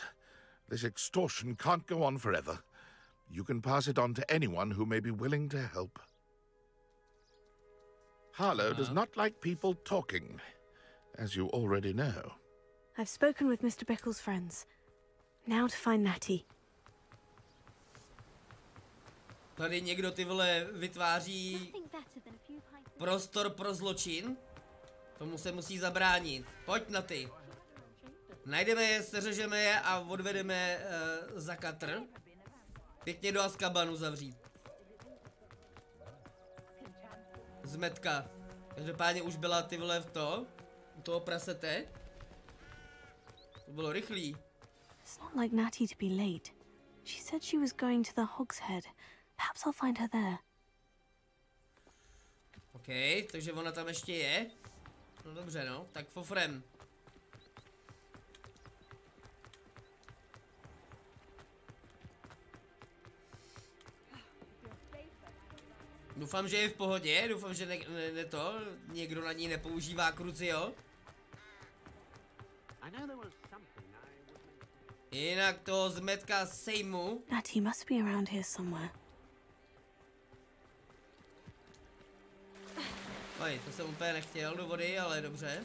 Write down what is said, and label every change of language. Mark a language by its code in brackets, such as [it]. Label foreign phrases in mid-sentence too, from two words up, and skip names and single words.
[en] This extortion can't go on forever. You can pass it on to anyone who may be willing to help. Harlow does not like people talking, as you already know. I've spoken with Mr. Bickle's friends. Now to find Natty. [cs] Tady někdo, ty vole, vytváří prostor pro zločin. Tomu se musí zabránit. Pojď na ty. Najdeme je, seřežeme je a odvedeme za katr. Pěkně do Azkabanu zavřít. Zmetka. Každopádně už byla, ty vole, u toho prasete. To bylo rychlý. [en] It's not like Natty to be late. She said she was going to the Hogshead. Perhaps I'll find her there. [cs] OK, OK, takže ona tam ještě je. No dobře no, tak fofrem. Doufám, že je v pohodě, doufám, že někdo na ní nepoužívá krucio. Jinak toho zmetka sejmu. [en] That he must be around here somewhere. [cs] Oj, to jsem úplně nechtěl do vody, ale dobře.